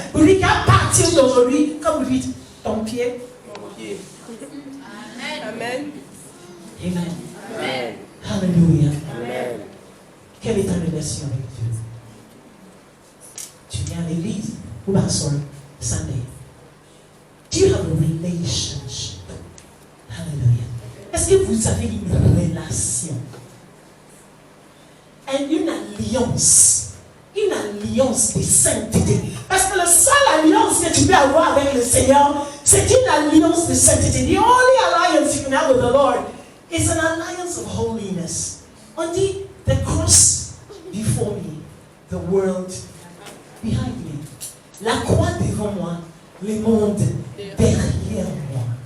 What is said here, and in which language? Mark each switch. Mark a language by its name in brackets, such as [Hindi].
[French] Pour lui qu'à partir d'aujourd'hui, comme vous dites, ton pied, mon pied. Amen. Amen. Amen. Alléluia. Amen. Quelle est ta relation avec Dieu? Tu viens à l'église ou bien sur Sunday? [English] Do you have a relationship? Alléluia. [French] Est-ce que vous avez une relation? Et une alliance de sainteté. Parce que la seule alliance que tu peux avoir avec le Seigneur, c'est une alliance de sainteté. [English] The only alliance you can have with the Lord is an alliance of holiness. [French] On dit, [English] the cross before me, the world behind me. [French] La croix devant moi, le monde derrière moi.